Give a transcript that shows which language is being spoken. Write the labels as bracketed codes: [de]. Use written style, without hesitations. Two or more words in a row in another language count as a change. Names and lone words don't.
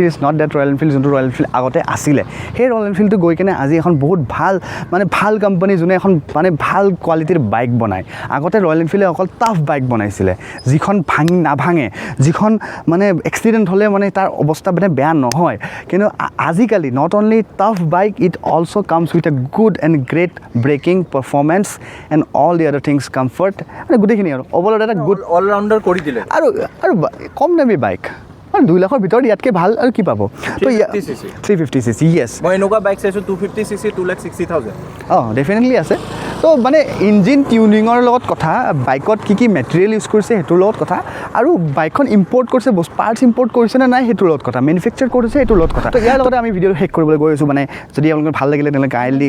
[en] is not that [as] ৰয়েল এনফিল্ড যোনটো ৰয়েল এনফিল্ড আগতে আছিলে সেই ৰয়েল এনফিল্ডটো গৈ কেনে আজি এখন বহুত ভাল কোম্পানী যোনে এখন মানে ভাল কোৱালিটিৰ বাইক বনায় আগতে ৰয়েল এনফিল্ডে অকল [en] tough bike [as] বনাইছিলে যিখন নাভাঙে যিখন মানে এক্সিডেণ্ট হ'লে মানে তাৰ অৱস্থা মানে বেয়া নহয় কিন্তু আজিকালি [en] not only tough bike it also comes with a good and great braking performance and all the other things comfort and good [as] খিনি আৰু overall এটা good [en] all rounder [as] কৰি দিলে আৰু কম দামী বাইক আৰু 2 লাখৰ ভিতৰত ইয়াতকৈ ভাল আৰু কি পাব তো 350cc yes মই এনেকুৱা বাইক চাইছোঁ 250cc 2,60,000 ডেফিনেটলি আছে তো মানে [en] engine tuning [as] লগত কথা বাইকত কি [en] material use [as] কৰিছে সেইটোৰ লগত কথা আৰু বাইকখন ইম্পৰ্ট কৰিছে পাৰ্টছ ইম্পৰ্ট কৰিছে নে নাই সেইটোৰ লগত কথা মেনুফেকচাৰ কৰিছে সেইটোৰ লগত কথা তো ইয়াৰ লগতে আমি ভিডিঅ'টো শেষ কৰিবলৈ গৈ আছোঁ মানে যদি আপোনালোকৰ ভাল লাগিলে তেনেহ'লে কাইণ্ডলি